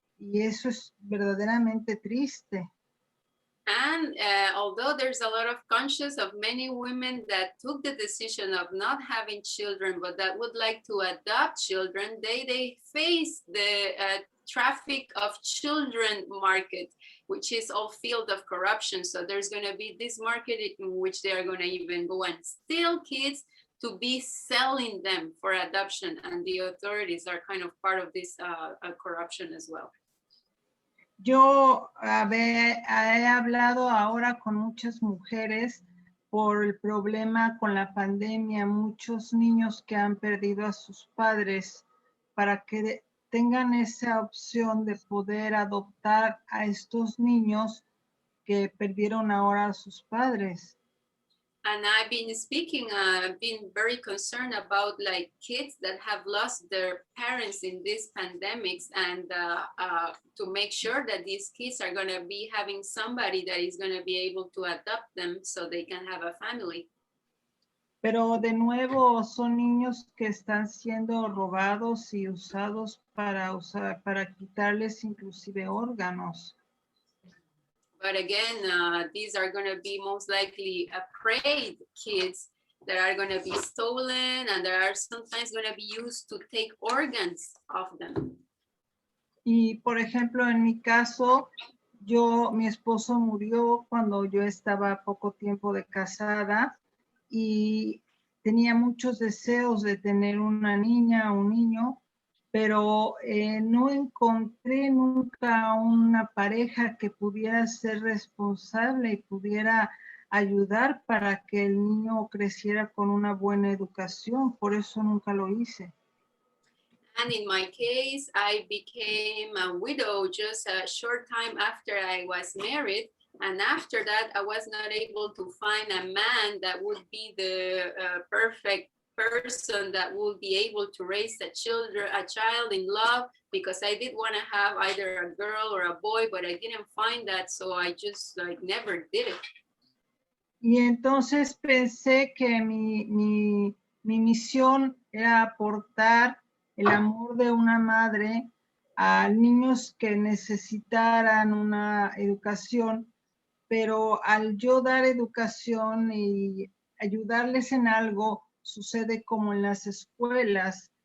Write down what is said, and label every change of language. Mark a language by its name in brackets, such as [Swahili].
[Spanish] Y eso es verdaderamente triste. [English] And although there's a lot of conscience of many women that took the decision of not having children, but that would like to adopt children, they face the traffic of children market, which is all field of corruption. So there's going to be this market in which they are going to even go and steal kids to be selling them for adoption. And the authorities are kind of part of this corruption as well. [Spanish] Yo he hablado ahora con muchas mujeres por el problema con la pandemia, muchos niños que han perdido a sus padres, para que tengan esa opción de poder adoptar a estos niños que perdieron ahora a sus padres. [English] And I've been speaking, been very concerned about like kids that have lost their parents in these pandemics, and to make sure that these kids are going to be having somebody that is going to be able to adopt them so they can have a family. [Spanish] Pero de nuevo son niños que están siendo robados y usados para quitarles inclusive órganos. [English] But again, these are going to be most likely preyed kids that are going to be stolen, and that are sometimes going to be used to take organs of them. [Spanish] Y por ejemplo, en mi caso, mi esposo murió cuando yo estaba poco tiempo de casada y tenía muchos deseos de tener una niña o un niño, pero no encontré nunca una pareja que pudiera ser responsable y pudiera ayudar para que el niño creciera con una buena educación. Por eso nunca lo hice. [English] And in my case, I became a widow just a short time after I was married. And after that, I was not able to find a man that would be the perfect person that would be able to raise a child in love, because I did want to have either a girl or a boy, but I didn't find that, so I just like never did it. [Spanish] Y entonces pensé que mi misión era aportar el amor de una madre a niños que necesitaran una educación, pero al yo dar educación y ayudarles en algo, sucede como en las escuelas.